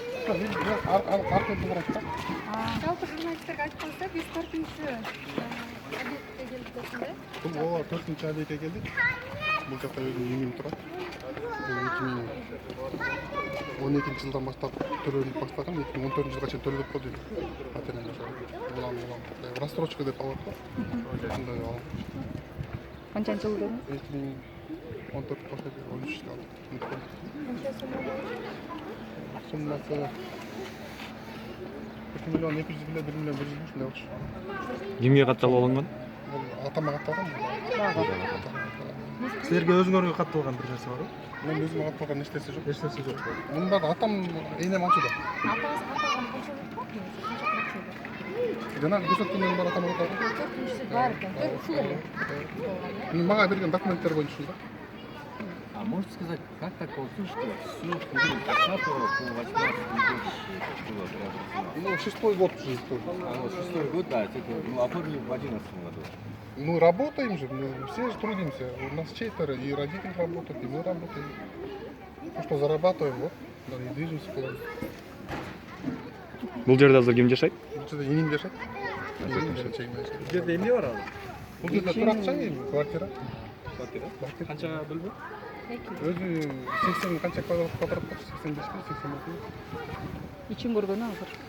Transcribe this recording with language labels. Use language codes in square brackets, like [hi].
[ky] Жалпы журналисттерге айтып коюңуздар, биз 4-объектке келдик десиңер. Ооба, 4-объектке келдик. Бул жакта өзүнүн үйүм турат. 2012-жылдан баштап төлөөнүп баштаган, 2014-жылга чейин төлөп койдум. Патерин улам рассрочка деп алат го. Андай алам. Канчанчы жыл дедиңиз? 2014 баштап 13 алдым. Канча соммо болду? Суммасы 2 миллион 200 эле 1 миллион 100 ушундай болчу. Кимге катталып алынган? Бул атама катталган. Силерге өзүңөргө катталган бир нерсе барбы? Мен өзүмө катталган нерсе жок. Эч нерсе жок. Мында атам энем ачууда. Атаңыз катталган канча болуп калды? Канча акча? Жанагы көрсөткөндөн бар атама катталган. 4-үчүсү бар экен. 4 жыл эле. Мага берген документтер боюнча ушунда. [ru] А можете сказать, как так получилось, что все 20 по 18 было преобразовано? Ну, 6-й год уже. А вот 6-й год, да, это оформили в 11 году. Мы работаем же, мы все же трудимся. У нас 4, и родители работают, и мы работаем. Ну что, зарабатываем, вот, да, и движемся полностью. [ky] Бул жерде азыр ким жашайт? [ru] Что-то [ky] енем жашать. Енем жашать. Бул жерде эмне бар азыр? Бул жерде туракча, квартира. Квартира? Канча бөлмө? Өзү 80 канча квадрат болчу, 85 ми, 86 ми. Ичин көргөнү азыр.